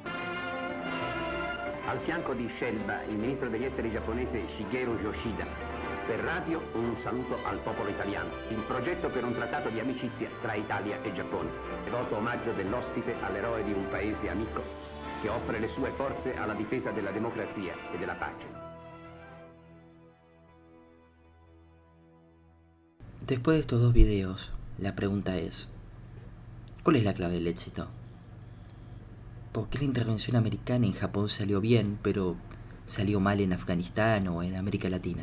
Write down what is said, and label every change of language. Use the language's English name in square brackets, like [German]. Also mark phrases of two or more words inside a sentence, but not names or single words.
[Italian] Al fianco di Shelba, il ministro degli esteri giapponese Shigeru Yoshida, Per radio un saluto al popolo italiano. Il progetto per un trattato di amicizia tra Italia e Giappone. Devoto omaggio dell'ospite all'eroe di un paese amico che offre le sue forze alla difesa della democrazia e della pace. [Spanish] Después de estos dos videos, la pregunta es, ¿cuál es la clave del éxito? ¿Por qué la intervención americana en Japón salió bien, pero salió mal en Afganistán o en América Latina?